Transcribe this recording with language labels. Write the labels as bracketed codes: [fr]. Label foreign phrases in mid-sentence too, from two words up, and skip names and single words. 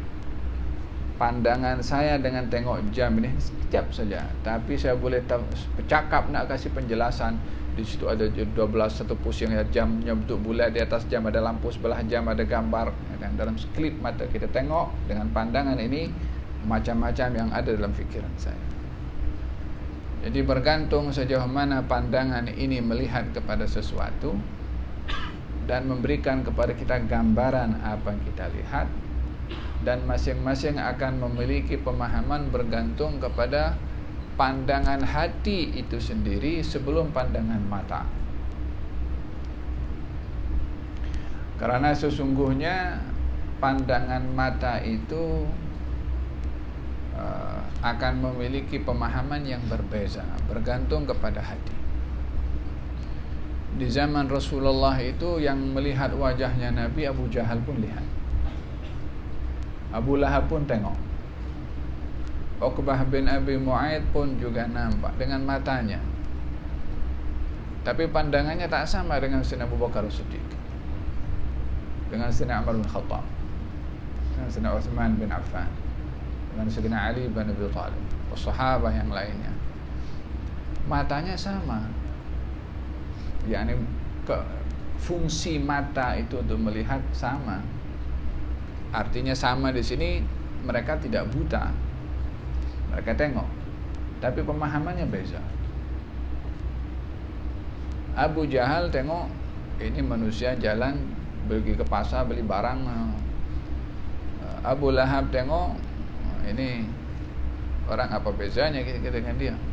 [ms] Pandangan saya dengan tengok jam ini sekejap saja, tapi saya boleh bercakap nak kasih penjelasan. Di situ ada 12 satu pusing, jamnya bentuk bulat, di atas jam ada lampu, sebelah jam ada gambar. Dan dalam sekelip mata kita tengok dengan pandangan ini macam-macam yang ada dalam fikiran saya. Jadi bergantung sejauh mana pandangan ini melihat kepada sesuatu dan memberikan kepada kita gambaran apa yang kita lihat. Dan masing-masing akan memiliki pemahaman bergantung kepada pandangan hati itu sendiri sebelum pandangan mata. Karena sesungguhnya pandangan mata itu akan memiliki pemahaman yang berbeza bergantung kepada hati. Di zaman Rasulullah itu yang melihat wajahnya Nabi, Abu Jahal pun lihat. Abu Lahab pun tengok. Uqbah bin Abi Mu'aid pun juga nampak dengan matanya. Tapi pandangannya tak sama dengan Sayyidina Abu Bakar As-Siddiq, dengan Sayyidina Umar bin Khattab, dengan Sayyidina Uthman bin Affan, dengan Sayyidina Ali bin Abi Thalib, sahabat yang lainnya. Matanya sama. Yani fungsi mata itu untuk melihat sama. Artinya sama di sini, mereka tidak buta, mereka tengok, tapi pemahamannya beza. Abu Jahal tengok ini manusia jalan pergi ke pasar beli barang. Abu Lahab tengok ini orang, apa bezanya kita dengan dia.